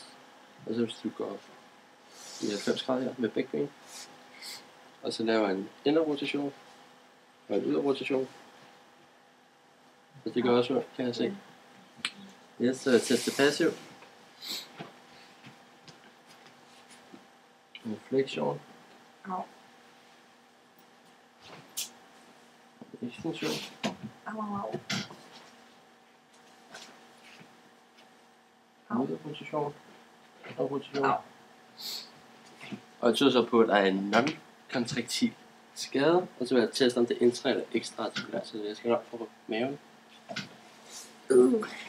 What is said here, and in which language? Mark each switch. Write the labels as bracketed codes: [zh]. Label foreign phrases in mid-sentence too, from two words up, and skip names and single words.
[da] Og så hvis du går i 90 grader her med begge ben. Og så laver en indre rotation og en ydre rotation. Så det gør også ondt, kan jeg se. Yes, så jeg tester passiv. En fleksion. Au. Ekstension. Au, au, au. Ydre rotation. Og rotation. Au. Og det tyder så på, at der er en non-kontraktil skade. Og så vil jeg teste, om det er intra- eller ekstraartikulær. Så jeg skal nok få maven. Au.